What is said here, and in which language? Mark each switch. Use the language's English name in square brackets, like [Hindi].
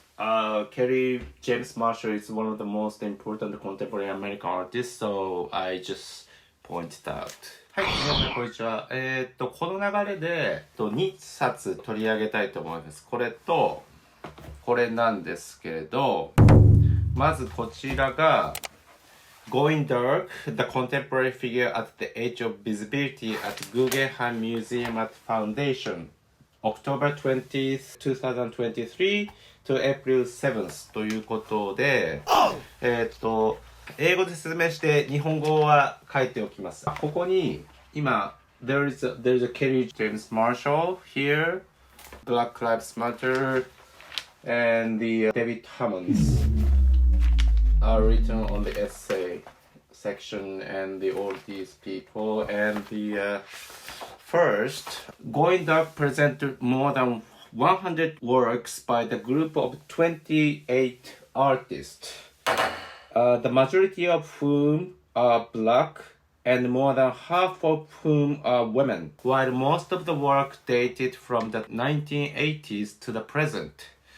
[English] Kerry James Marshall is one of the most important contemporary American artists, so I just pointed out. [Japanese] はい、皆さんこんにちは。この流れで2冊取り上げたいと思います。これとこれなんですけれど、まずこちらが [English] Going Dark, the contemporary figure at the age of visibility at Guggenheim Museum at Foundation, October 20th, 2023 to April 7th [Japanese] ということで、英語で説明して日本語は書いておきます。ここに今 [English] there's a Kerry James Marshall here, Black Lives Matter, and the David Hammonds are written on the essay section, and all these people, and the first Going Dark presented more than 100 works by the group of 28 artists, the majority of whom are black and more than half of whom are women, while most of the work dated from the 1980s to the present.